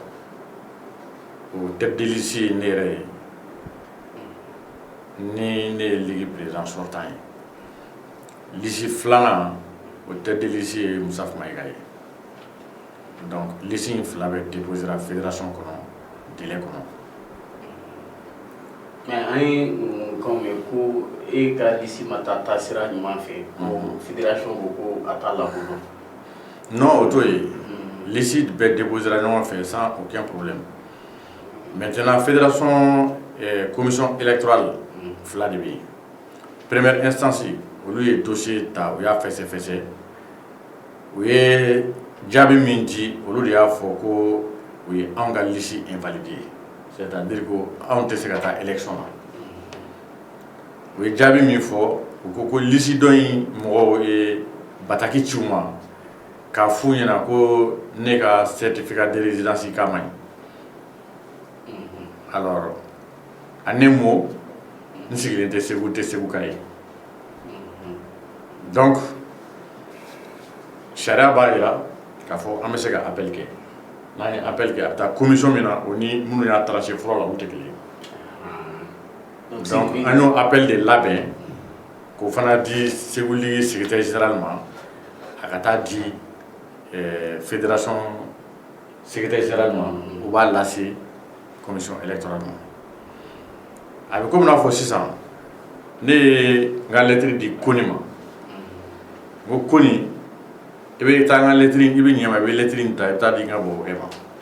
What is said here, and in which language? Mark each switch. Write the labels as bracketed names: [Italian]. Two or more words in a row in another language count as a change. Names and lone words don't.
[Bambara] o [French] tête de liste [Bambara] ye ne yɛrɛ ye ni ne ye [French] ligue président sortant [Bambara] ye liste filanan o [French] tête de liste [Bambara] ye Musafu Mayiga ye donc liste in fila bɛ déposera fédération kɔnɔ délai kɔnɔ. Mais an ye kan mɛn ko e ka liste ma taa taasira ɲuman fɛ ko fédération ko ko a t'a lakodɔn. Non o t'o ye liste bɛɛ déposera ɲɔgɔn fɛ [French] sans aucun problème maintenant fédération commission électorale [Bambara] fila de bɛ yen [French] première instance [Bambara] olu ye dossier ta u y'a fɛsɛfɛsɛ u ye jaabi min di olu de y'a fɔ ko u ye anw ka liste invalidé c'est-à-dire ko anw tɛ se ka taa élection na u ye jaabi min fɔ u ko liste dɔ in mɔgɔw ye bataki ci u ma k'a f'u ɲɛna ko ne ka [French] certificat de résidence [Bambara] k'a man ɲi [French] alors en un mot [Bambara] n sigilen tɛ Segu ka ye donc sariya b'a jira k'a fɔ an bɛ se ka appel kɛ n'an ye appel kɛ a bɛ taa commission min na o ni minnu y'a tracer fɔlɔ la olu tɛ kelen ye donc an y'o appel de labɛn k'o fana di Segu [French] ligue secrétaire général [Bambara] ma a ka taa di [French] fédération secrétaire général [Bambara] ma u b'a lase [French] commission électorale [Bambara] ma a bɛ komi n'a fɔ sisan ne ye n ka lettre di Koni ma n ko Koni i bɛ taa n ka lettre i bɛ ɲɛ ma i bɛ lettre in ta i bɛ taa di n ka bɔbɔkɛ ma